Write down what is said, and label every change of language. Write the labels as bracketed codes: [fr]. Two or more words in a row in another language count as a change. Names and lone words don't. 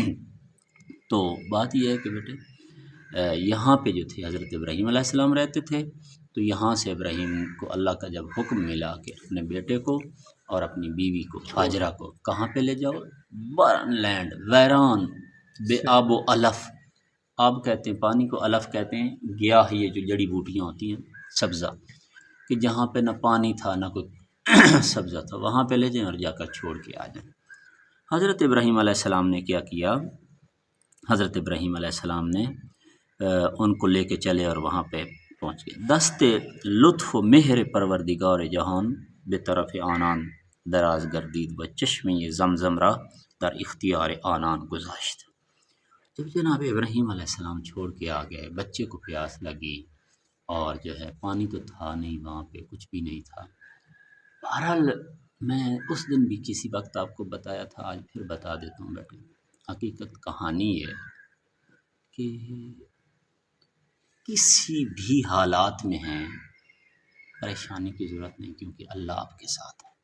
[ur] تو بات یہ ہے کہ بیٹے یہاں پہ جو تھے حضرت ابراہیم علیہ السلام رہتے تھے، تو یہاں سے ابراہیم کو اللہ کا جب حکم ملا کہ اپنے بیٹے کو اور اپنی بیوی کو ہاجرہ کو کہاں پہ لے جاؤ، [en] barren land, [ur] ویران، بے آب و علف، آب کہتے ہیں پانی کو، علف کہتے ہیں گیاہ، یہ جو جڑی بوٹیاں ہوتی ہیں سبزہ، کہ جہاں پہ نہ پانی تھا نہ کوئی سبزہ تھا، وہاں پہ لے جائیں اور جا کر چھوڑ کے آ جائیں۔ حضرت ابراہیم علیہ السلام نے کیا کیا، حضرت ابراہیم علیہ السلام نے ان کو لے کے چلے اور وہاں پہ پہنچ گئے۔ [fa] دست لطف و مہر پروردگار جہان بے طرف آنان دراز گردید و چشمے زمزم را در اختیار آنان گذاشت۔ [ur] جب جناب ابراہیم علیہ السلام چھوڑ کے آ گئے، بچے کو پیاس لگی اور جو ہے پانی تو تھا نہیں وہاں پہ، کچھ بھی نہیں تھا۔ بہرحال میں اس دن بھی کسی وقت آپ کو بتایا تھا، آج پھر بتا دیتا ہوں بیٹے، حقیقت کہانی ہے کہ کسی بھی حالات میں ہیں پریشانی کی ضرورت نہیں، کیونکہ اللہ آپ کے ساتھ ہے۔